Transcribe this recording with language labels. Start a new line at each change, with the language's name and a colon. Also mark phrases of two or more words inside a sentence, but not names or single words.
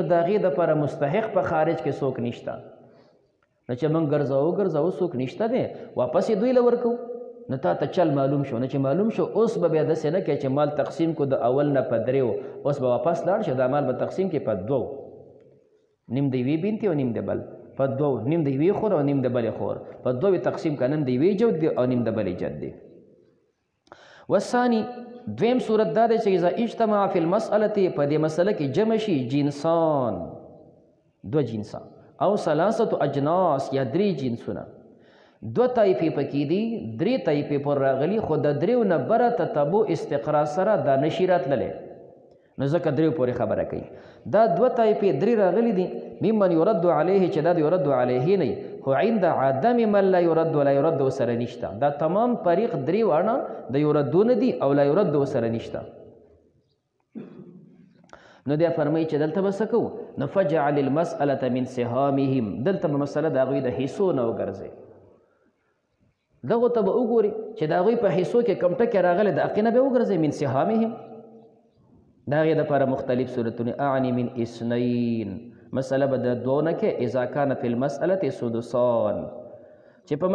Pashto: د هغې دپاره مستحق په خارج کې څوک نشته نو چې موږ ګرځاو څوک نشته دی واپس یې دوی له ورکو نو تا ته چل معلوم شو نه چې معلوم شو اوس به بیا داسې نه کوې چې مال تقسیم کو د اول نه په دریو اوس به واپس لاړ شي دا مال به تقسیم کې په دوو نیم د یوې بینتې او نیم د بل په دوو نیم د یوې خور او نیم د بلې خور په دوو تقسیم که نیم د یوې جد دی او نیم د بلې جد دی والثاني دویم صورت دا دی چې
Arabic: اذا اجتمع فی المسألة
Pashto: په دې مسله کې جمع شي جنسان دوه جنسه او
Arabic: ثلاثة اجناس
Pashto: یا درې جنسونه دوه طایفې پکې دي درې طایفې پر راغلي خو د دریو نه بره تتبع استقرا سره دا نشي راتللی نو ځکه دریو پورې خبره کوي دا دوه طایفې درې راغلي دي
Arabic: ممن یرد علیه
Pashto: چې دا د
Arabic: یرد علیه
Pashto: نه خو
Arabic: عند عدم من لا يرد ولا يرد
Pashto: سره نشته دا تمام طریق درې واړه د یردونه دي او
Arabic: لا يرد
Pashto: سره نشته نو بیا فرمایي چې دلته به څه کوو نو
Arabic: فجعل المسألة من سهامهم
Pashto: دلته به مسله د هغوی د حصو نه وګرځئ دغو ته به وګوري چې د هغوی په حصو کې کم ټکې راغلی د هغې نه به وګرځئ
Arabic: من سهامهم
Pashto: د هغې دپاره مختلف صورتونه
Arabic: اعني من اثنین
Pashto: مسله به د دوو نه کې
Arabic: اذا کان فی المسألة سدسان
Pashto: چې په